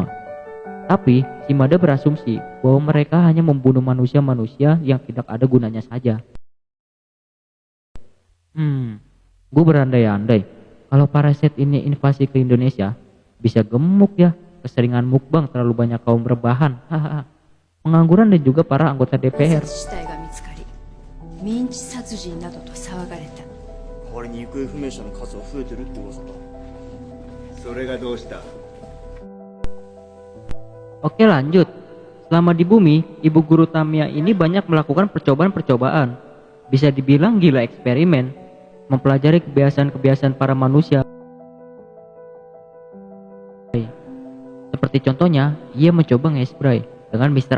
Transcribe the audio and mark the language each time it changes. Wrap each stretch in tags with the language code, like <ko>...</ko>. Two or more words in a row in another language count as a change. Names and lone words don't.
<id>Tapi Shimada berasumsi bahwa mereka hanya membunuh manusia-manusia yang tidak ada gunanya saja. Gue berandai-andai kalau parasit ini invasi ke Indonesia, bisa gemuk ya, keseringan mukbang terlalu banyak kaum rebahan, pengangguran dan juga para anggota DPR.</id> <ja>代わりに行方不明者の数が増えてるって噂だ。それがどうした？</ja> <id>Oke lanjut. Selama di bumi, ibu guru Tamiya ini banyak melakukan percobaan-percobaan. Bisa dibilang gila eksperimen, mempelajari kebiasaan-kebiasaan para manusia. Seperti contohnya, ia mencoba nge-spray dengan Mr.</id>